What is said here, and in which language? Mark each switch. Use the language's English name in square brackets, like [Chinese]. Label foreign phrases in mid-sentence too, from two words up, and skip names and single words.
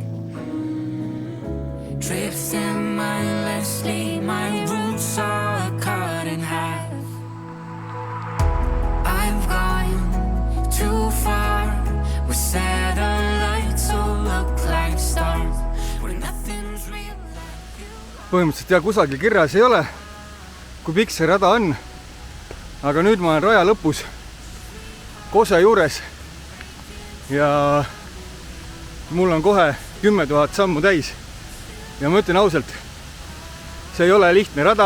[English] Drifting mindlessly, my roots are cut in half. I've gone too far. Where satellites will look like stars. Where nothing's real. [Estonian] Põhimõtteliselt kusagil kirjas ei ole, kui pikk see rada on. Aga nüüd ma olen raja lõpus Kose juures ja mul on kohe 10 000 sammu täis. Ja ma ütlen ausalt, see ei ole lihtne rada.